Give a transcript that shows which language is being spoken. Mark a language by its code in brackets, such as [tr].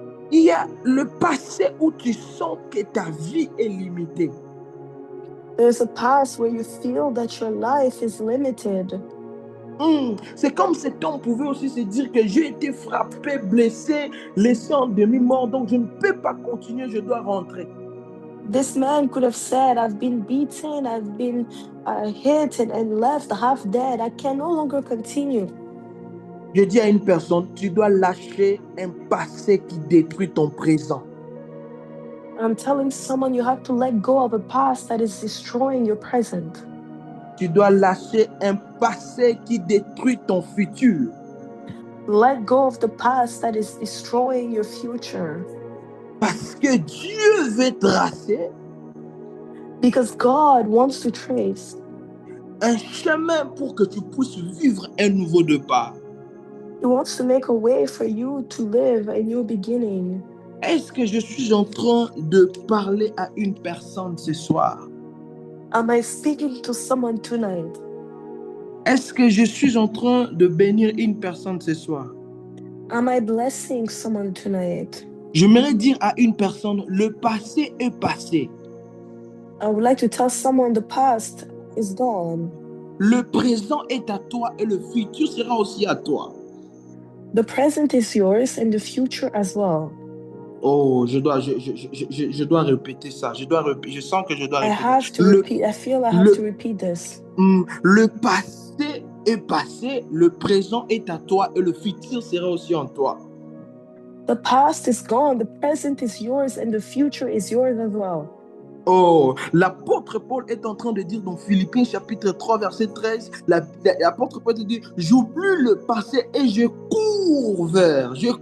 [fr] Il y a le passé où tu sens que ta vie est limitée. [en] There's a past where you feel that your life is limited. [fr] C'est comme cet homme pouvait aussi se dire que j'ai été frappé, blessé, laissé en demi-mort, donc je ne peux pas continuer, je dois rentrer. [en] This man could have said, I've been beaten, I've been hit and left half dead. I can no longer continue. [fr] Je dis à une personne, tu dois lâcher un passé qui détruit ton présent. [en] I'm telling someone you have to let go of a past that is destroying your present. [fr] Tu dois lâcher un passé qui détruit ton futur. [en] Let go of the past that is destroying your future. [fr] Parce que Dieu veut tracer. [en] Because God wants to trace [fr] un chemin pour que tu puisses vivre un nouveau départ. [en] He wants to make a way for you to live a new beginning. [fr] Est-ce que je suis en train de parler à une personne ce soir? [en] Am I speaking to someone tonight? [fr] Est-ce que je suis en train de bénir une personne ce soir? [en] Am I blessing someone tonight? [fr] J'aimerais dire à une personne, le passé est passé. [en] I would like to tell someone the past is gone. [fr] Le présent est à toi et le futur sera aussi à toi. [en] The present is yours and the future as well. [fr] Oh, je dois répéter ça. Je sens que je dois répéter. [en] I feel I have to repeat this. [fr] Le passé est passé, le présent est à toi et le futur sera aussi en toi. [en] The past is gone, the present is yours and the future is yours as well. [fr] Oh, l'apôtre Paul est en train de dire dans Philippiens chapitre 3 verset 13, l'apôtre Paul dit, j'oublie le passé et je cours vers.